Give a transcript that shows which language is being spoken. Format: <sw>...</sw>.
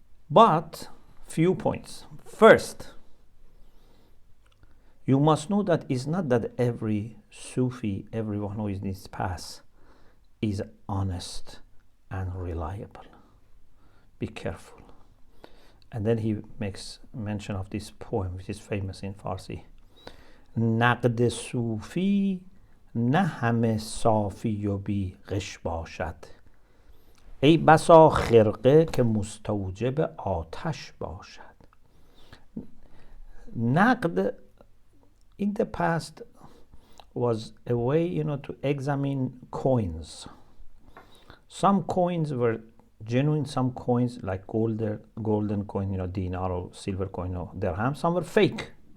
<en>But few points. First, you must know that it's not that every Sufi, everyone who is in this path, is honest and reliable. Be careful. And then he makes mention of this poem, which is famous in Farsi.</en> <fa>نقد صوفی نه همه صافی و بی غش باشد ای بسا خرقه که مستوجب آتش باشد.</fa> <en>نقد in the past was a way, to examine coins. Some coins were genuine, some coins like golden coin, dinar or silver coin or dirham, some were fake.</en>